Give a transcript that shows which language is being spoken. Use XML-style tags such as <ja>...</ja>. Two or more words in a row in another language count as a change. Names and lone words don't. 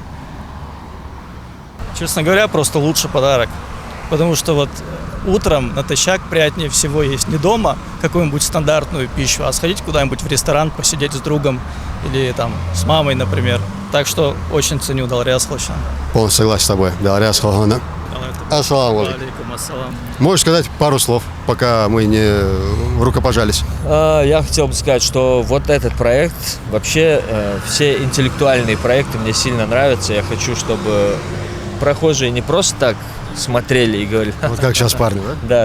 <ru>Честно говоря, просто лучший подарок. Потому что вот утром натощак приятнее всего есть не дома какую-нибудь стандартную пищу, а сходить куда-нибудь в ресторан, посидеть с другом или там с мамой, например. Так что очень ценю Далрияз Халшан. Полностью согласен с тобой. Далрияз Халхана.</ru> <ar>السلام عليكم. عليكم السلام.</ar> <ru>Можешь сказать пару слов, пока мы не рукопожались? Я хотел бы сказать, что вот этот проект, вообще все интеллектуальные проекты мне сильно нравятся. Я хочу, чтобы прохожие не просто так смотрели и говорили... Вот как сейчас парни, да?</ru>